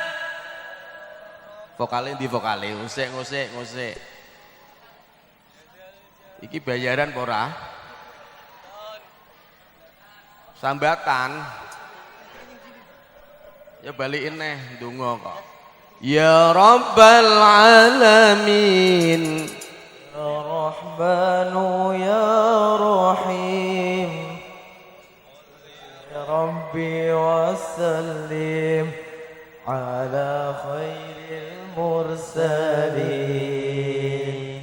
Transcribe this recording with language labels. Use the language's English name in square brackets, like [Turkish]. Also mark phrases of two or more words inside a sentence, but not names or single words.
[Javanese] Vokale ndi vokale? Ngusik. Iki bayaran apa ora? Sambatan. Ya balikin neh ndonga kok. [Arabic] يا رب العالمين يا رحمن يا رحيم يا ربي وسلم على خير المرسلين.